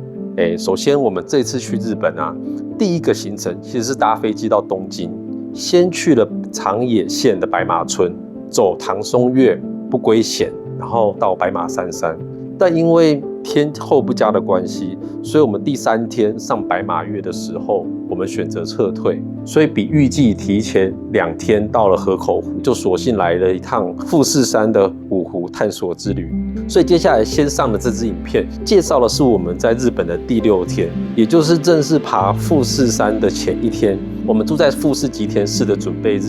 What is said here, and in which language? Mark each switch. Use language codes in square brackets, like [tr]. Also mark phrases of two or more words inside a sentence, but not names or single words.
[zh] 首先我們這次去日本啊，第一個行程其實是搭飛機到東京，先去了長野縣的白馬村，走唐松岳、不歸銜，然後到白馬三山。但因為天候不佳的關係，所以我們第3天上白馬岳的時候，我們選擇撤退，所以比預計提前2天到了河口湖，就索性來了一趟富士山的五湖探索之旅。所以接下來先上的這支影片，介紹的是我們在日本的第6天，也就是正式爬富士山的前1天，我們住在富士吉田市的準備日。